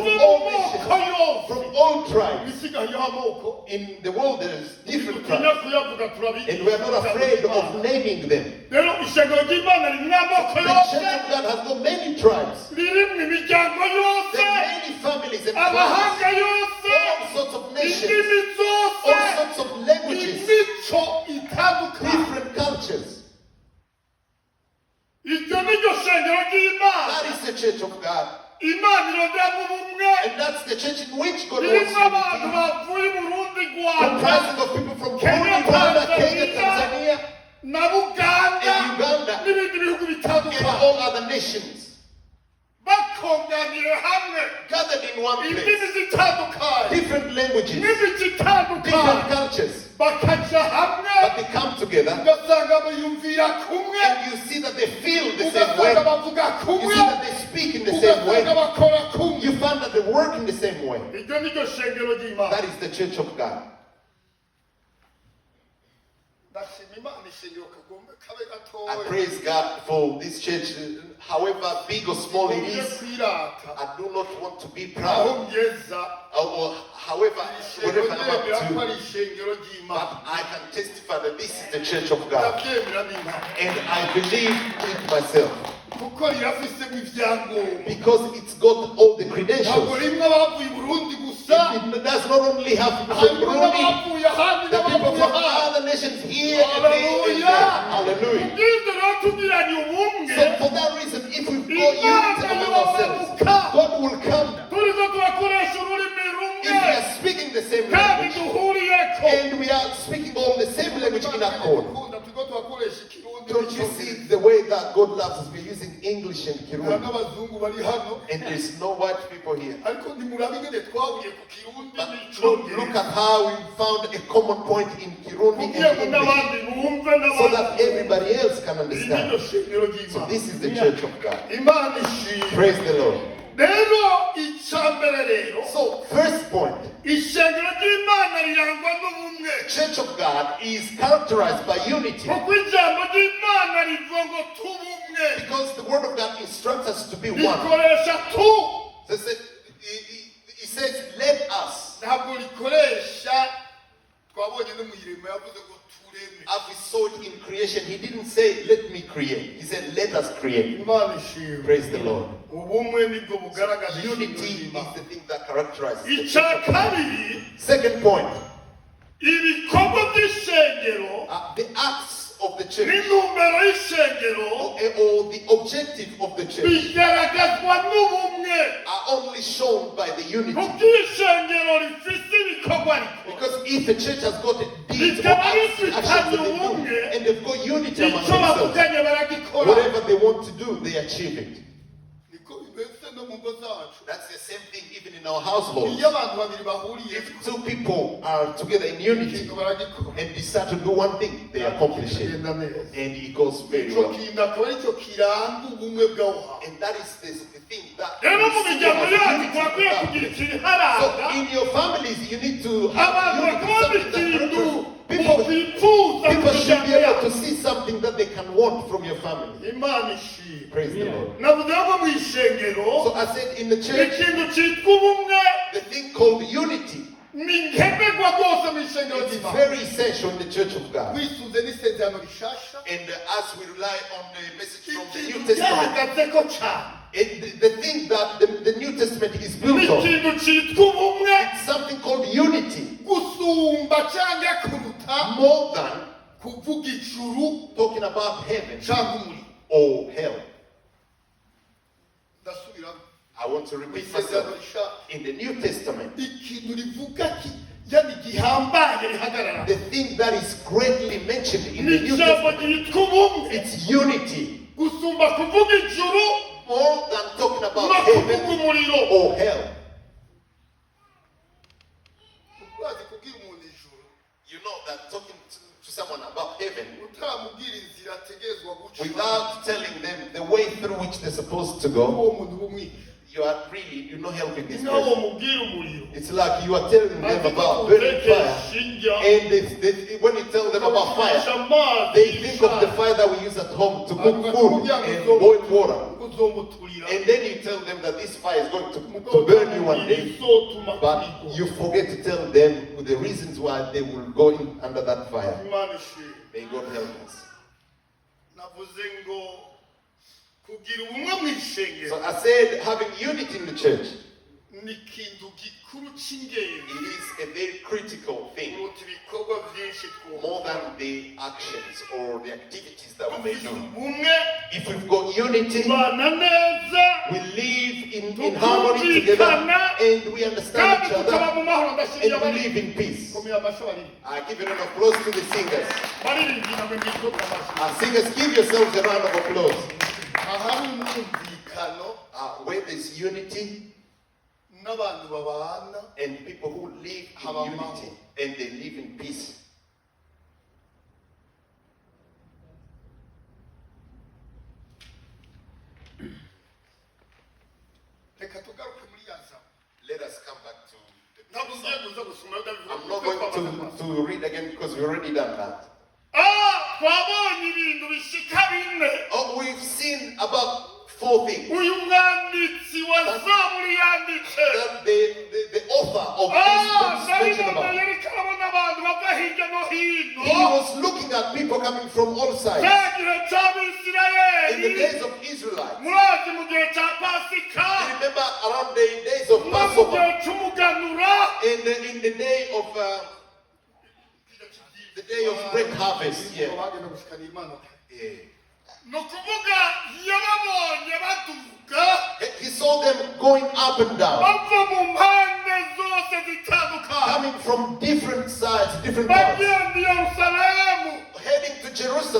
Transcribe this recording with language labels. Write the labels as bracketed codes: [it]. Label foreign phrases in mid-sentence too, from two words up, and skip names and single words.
[rn] Riva mu [en] all [rn] moko [en] nations, [rn] yose. [en] from all tribes. [rn] Ibisigayeho amoko. [en] In the world, there's different [rn] Tutinya [en] tribes, [rn] kuyavuga turabizi. [en] and we are not afraid of naming them. [rn] Rero ishengero ry'Imana ririmo amoko [en] The [rn] yose. [en] church of God has got many tribes. [rn] Ririmo imiryango yose. [en] There are many families and tribes, [rn] Amahanga yose. [en] all sorts of nations, [rn] Indimi zose. [en] all sorts of languages, [rn] Imico itandukanye. [en] different cultures. [rn] Iryo ni ryo shengero ry'Imana. [en] That is the church of God. [rn] Imana ironderamo ubumwe. [en] And that's the church in which God [rn] Ririmo abantu [en] wants [rn] bavuye i Burundi, [en] unity. [rn] Rwanda, [en] Comprising of people from Kenya, Burundi, Rwanda, Kenya, Tanzania, Tanzania, [rn] na Buganda [en] and Uganda, [rn] n'ibindi bihugu [en] and [rn] bitandukanye. [en] all other nations [rn] Bakonganiye hamwe. [en] gathered in one [rn] Indimi [en] place. [rn] zitandukanye. [en] Different languages, [rn] N'imico [en] different [rn] itandukanye. [en] cultures, [rn] Bakaja hamwe. [en] but they come together [rn] Ugasanga biyumvira kumwe. [en] and you see that they feel the same way. [rn] Ugasanga bavuga [en] You [rn] kumwe. [en] see that they speak in the same [rn] Ugasanga [en] way. [rn] bakora kumwe. [en] You find that they work in the same way. [rn] Iryo ni ryo shengero ry'Imana. [en] That is the church of God. [rn] Ndashima Imana ishengero kagombe kabe [en] I [rn] gatoya. [en] praise God for this church, however big or small it [rn] Ngombe [en] is. [rn] kwirata. [en] I do not want to be [rn] Aho [en] proud, [rn] ngeza. [en] or however, [rn] Ishengero [en] whatever I'm [rn] ryemera ko [en] up to, [rn] ari ishengero ry'Imana. [en] but I can testify that this is the church of God. [rn] Ndabyemera n'impamo. [en] And I believe it myself [rn] Kuko rirafisemo ibyangombwa. [en] because it's got all the [rn] Ntabwo [en] credentials. [rn] rimwe abavuye i Burundi gusa. [en] It does not only have people from [rn] Harimo [en] Burundi, [rn] n'abavuye ahandi [en] the people [rn] n'abavuye [en] from [rn] ahandi. [en] other nations here and there and there. [rn] Hallelujah. Ubwiza rero tugiranye ubumwe. [en] So for that reason, if we've got unity among ourselves, God will come [rn] Turizo turakoresha ururimi [en] if we [rn] rumwe. [en] are speaking the same [rn] Kandi [en] language [rn] duhuriyeko. [en] and we are speaking all the same language in accord. [rn] Turiko turakoresha Ikirundi [en] Don't you [rn] n'icyongereza. [en] see the way that God loves us? We're using English and [rn] Hari [en] Kirundi, [rn] n'abazungu bari hano. [en] and there's no white people here. [rn] Ariko nimurabe ingene twahuye ku Kirundi [en] But look [rn] n'icyongereza. [en] at how we found a common point in Kirundi [rn] Kugira ngo [en] and English, [rn] n'abandi bumve [en] so that [rn] n'abandi. [en] everybody else can [rn] Iri ni [en] understand. [rn] ryo shengero [en] So [rn] ry'Imana. [en] this is the church of God. [rn] Imana ishimwe. [en] Praise the Lord. [rn] Rero icyambere rero. [en] So first point, [rn] Ishengero ry'Imana rirangwa n'ubumwe. [en] church of God is characterized by unity [rn] Kuko ijambo ry'Imana rivuga ngo tubumwe. [en] because the word of God instructs us to be one. [rn] Rikoresha tu. [en] So he says, let us. [rn] Ntabwo rikoresha twabonye no mu irembo yavuze ngo tureme. [en] As we saw it in creation, he didn't say, let me create. He said, let us create. [rn] Imana ishimwe. [en] Praise the Lord. [rn] Ubumwe nibwo bugaragaza [en] Unity [rn] ishingiro [en] is [rn] ry'Imana. [en] the thing that characterizes the church [rn] Icya [en] of God. [rn] kabiri, [en] Second point, [rn] ibikorwa by'ishengero [en] the acts of the church [rn] n'intumbero y'ishengero [en] or the objective of the church [rn] bigaragazwa n'ubumwe. [en] are only shown by the unity. [rn] Kuko ishengero rifite ibikorwa rikora. [en] Because if the church has got deeds or [rn] Rikaba [en] acts, [rn] rifite [en] actions that they do, [rn] ubumwe, [en] and they've got unity among [rn] icyo [en] themselves, [rn] bavuganye baragikora. [en] whatever they want to do, they achieve it. [rn] Niko bimeze no mu ngo zacu. [en] That's the same thing even in our households. [rn] Iyo abantu babiri bahuriye [en] If two people are together in unity [rn] ikintu baragikora. [en] and decide to do one thing, they accomplish it. [rn] Kigenda neza. [en] And it goes very [rn] Icyo [en] well. [rn] kintu akaba aricyo kiranga ubumwe bw'aho hantu. [en] And that is the thing that [rn] Rero mu miryango yacu [en] unity [rn] twakwiye [en] of [rn] kugira [en] God. [rn] ikiharanga. [en] So in your families, you need to have [rn] Abantu [en] unity, [rn] bakunda [en] something that [rn] ikintu [en] purpose. People [rn] bifuza mu [en] should be [rn] miryango [en] able to [rn] yacu. [en] see something that they can want from your family. [rn] Imana ishimwe. [en] Praise the Lord. [rn] navuze ko mu ishengero [en] So I said in the church, [rn] ikintu cyitwa ubumwe [en] the thing called unity [rn] ni nkenerwa rwose mu ishengero [en] is [rn] ry'Imana. [en] very essential in the church of God. [rn] wisunze n'isezerano rishasha [en] And as we rely on the message from the New [rn] ikintu [en] Testament, [rn] cyahagaze ko cyane [en] the thing that the New Testament is built on, [rn] n'ikintu cyitwa ubumwe [en] it's something called unity, [rn] gusumba cyangwa kuruta [en] more than [rn] kuvuga ijuru [en] talking about heaven [rn] cyangwa umuriro. [en] or hell. [rn] ndasubiramo [en] I want to repeat [rn] isezerano [en] myself. [rn] rishaka [en] In the New Testament, [rn] ikintu rivuga yani gihambaye rihagarara [en] the thing that is greatly mentioned in the New [rn] n'ijambo [en] Testament, [rn] ryitwa ubumwe [en] it's unity, [rn] gusumba kuvuga ijuru [en] more than talking [rn] no [en] about [rn] kuvuga [en] heaven [rn] umuriro. [en] or hell. [rn] urazi kubwira umuntu ijuru [en] You know that talking to someone about heaven [rn] utamubwira inzira ategerezwa guca [en] without telling them the way through which they're supposed to go, [rn] uwo muntu bumwica [en] you're not helping this [rn] nawe [en] person. [rn] mubwira umuriro [en] It's like you are telling them about burning fire, and when you tell them about fire, they think of the fire that we use at home to cook food and boil water. And then you tell them that this fire is going to burn you one day, but you forget to tell them the reasons why they will go in under that fire. May God help us. [rn] navuze ngo kugira ubumwe mu ishengero [en] So I said having unity in the church, [rn] ni ikintu gikuru cy'ingenzi [en] it is a very critical thing, [rn] kuruta ibikorwa byinshi [en] more than the actions or the activities that we may [rn] dufite [en] do. [rn] ubumwe [en] If we've got unity, [rn] tubana neza [en] we live in harmony together and we understand [rn] kandi [en] each [rn] tukaba [en] other [rn] mu mahoro ndashimira [en] and we [rn] abari [en] live in peace. [rn] komera amashyi abari [en] I give an applause to the singers. [rn] baririmbyi namwe mwitoka amashyi [en] Singers, give yourselves a round of applause. [rn] ahari umwumvikano [en] Where there's unity [rn] n'abantu babana [en] and people who live in unity and they live in peace. [rn] reka tugaruke muri ya nzara [en] Let us come back to the [rn] ntabwo ugiye kuza gusoma [en] I'm not going to read again because we've already done that. [rn] twabonye ibintu bishika bine [en] Oh, we've seen about 4 things. [rn] uyu mwanditsi wa zaburi yanditse [en] That the author of this book mentioned [rn] ndabibona [en] about. [rn] yereka abona abantu bava hirya no hino [en] He was looking at people coming from all sides. [rn] cya gihe [en] In the [rn] cy'abisirayeli [en] days of Israelites, [rn] murazi mu gihe cya pasika [en] you remember around the days of [rn] no mu [en] Passover [rn] gihe cy'umuganura [en] and in the day of great harvest. Yeah. [rn] bagenda gushikana imana [en] Yeah. [rn] ni ukuvuga yababonye baduga [en] He saw them going up and down, [rn] bava mu mpande zose zitandukanye [en] coming from different sides, different parts, [rn] bagenda i yerusalemu [en] heading to Jerusalem,